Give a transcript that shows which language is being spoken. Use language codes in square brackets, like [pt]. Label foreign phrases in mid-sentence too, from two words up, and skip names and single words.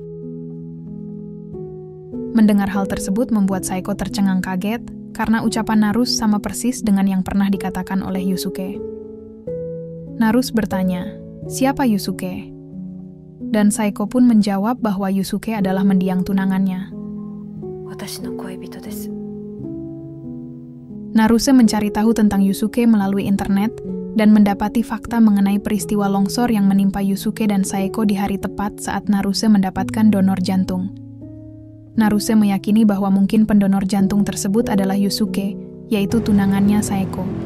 [id] Mendengar hal tersebut membuat Saeko tercengang kaget karena ucapan Naruse sama persis dengan yang pernah dikatakan oleh Yusuke. Naruse bertanya, "Siapa Yusuke?" Dan Saeko pun menjawab bahwa Yusuke adalah mendiang tunangannya. [ja] 私の恋人です. [id] Naruse mencari tahu tentang Yusuke melalui internet dan mendapati fakta mengenai peristiwa longsor yang menimpa Yusuke dan Saeko di hari tepat saat Naruse mendapatkan donor jantung. Naruse meyakini bahwa mungkin pendonor jantung tersebut adalah Yusuke, yaitu tunangannya Saeko.